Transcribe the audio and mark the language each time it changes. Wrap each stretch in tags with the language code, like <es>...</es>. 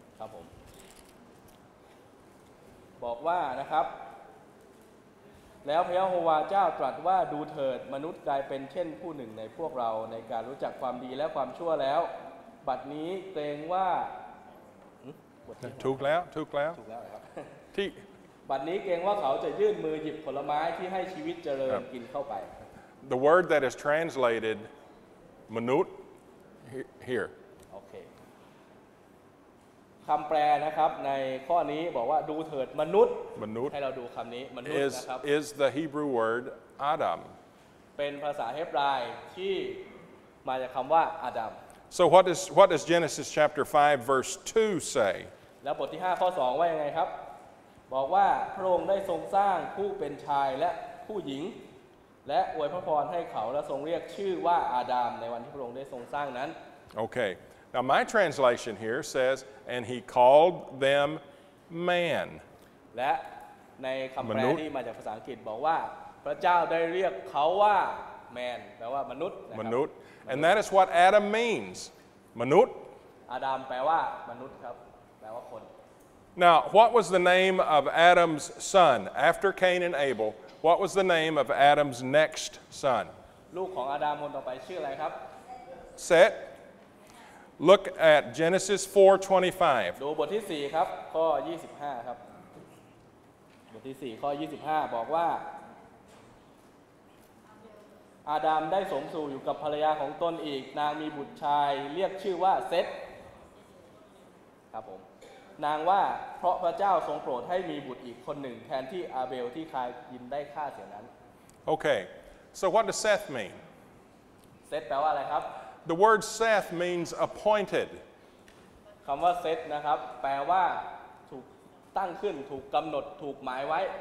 <th>ครับผมบอกว่านะครับแล้วพระยะโฮวาเจ้าตรัสว่าดูเถิดมนุษย์กลายเป็นเช่นผู้หนึ่งในพวกเราในการรู้จักความดีและความชั่วแล้วบัดนี้เกรงว่า ถูกแล้ว ครับ ที่ บัดนี้เกรงว่าเขาจะยื่นมือหยิบผลไม้ที่ให้ชีวิตเจริญกินเข้าไป</th> <en>The word that is translated มนุษย์ here.</en> <th>โอเคคำแปลนะครับในข้อนี้บอกว่าดูเถิดมนุษย์ให้เราดูคำนี้มนุษย์นะครับ</th> <en>is the Hebrew word Adam.</en> <th>เป็นภาษาเฮบรายที่มาจากคำว่าอาดัม</th> <en>So what does Genesis chapter 5 verse 2 say?</en> <th>แล้วบทที่5ข้อ2ว่ายังไงครับบอกว่าพระองค์ได้ทรงสร้างผู้เป็นชายและผู้หญิงและอวยพระพรให้เขาและทรงเรียกชื่อว่าอาดัมในวันที่พระองค์ได้ทรงสร้างนั้น</th> <en>Okay. Now my translation here says and he called them man.</en> <th>และในคำแปลที่มาจากภาษาอังกฤษบอกว่าพระเจ้าได้เรียกเขาว่า man แปลว่ามนุษย์นะครับ</th> <en>มนุษย์ and that is what Adam means.</en> <th>มนุษย์ อาดัมแปลว่ามนุษย์ครับแปลว่าคน</th> <en>Now, what was the name of Adam's son after Cain and Abel? What was the name of Adam's next son?</en> <th>ลูกของอาดัมคนต่อไปชื่ออะไรครับ</th> <en>Set. Look at Genesis 4:25.</en> <th>ดูบทที่4ครับข้อ25ครับบทที่4ข้อ25บอกว่าอาดัมได้สมสู่อยู่กับภรรยาของตนอีกนางมีบุตรชายเรียกชื่อว่าเซธครับผมนางว่าเพราะพระเจ้าทรงโปรดให้มีบุตรอีกคนหนึ่งแทนที่อาเบลที่คายยินได้ฆ่าเสียนั้น</th> <en>Okay, so what does Seth mean?</en> <th>เซธแปลว่าอะไรครับ</th> <en>The word Seth means appointed.</en> <th>คำว่าเซธนะครับแปลว่าถูกตั้งขึ้นถูกกำหนดถูกหมายไว้</th>